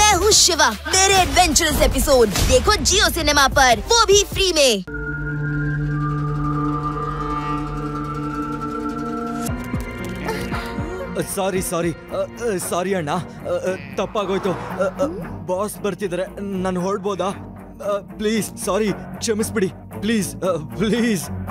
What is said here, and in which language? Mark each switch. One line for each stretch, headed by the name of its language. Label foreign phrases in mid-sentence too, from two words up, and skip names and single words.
Hindi: हूँ शिवा। मेरे
English: adventurous episode
Hindi: देखो जियो सिनेमा पर, वो भी फ्री में।
Kannada: ಸಾರಿ ಅಣ್ಣ, ತಪ್ಪಾಗೋಯ್ತು. ಬಾಸ್ ಬರ್ತಿದ್ದಾರೆ, ನಾನು ಹೊರಡ್ಬೋದಾ? ಪ್ಲೀಸ್ ಸಾರಿ, ಕ್ಷಮಿಸ್ಬಿಡಿ ಪ್ಲೀಸ್ ಪ್ಲೀಸ್.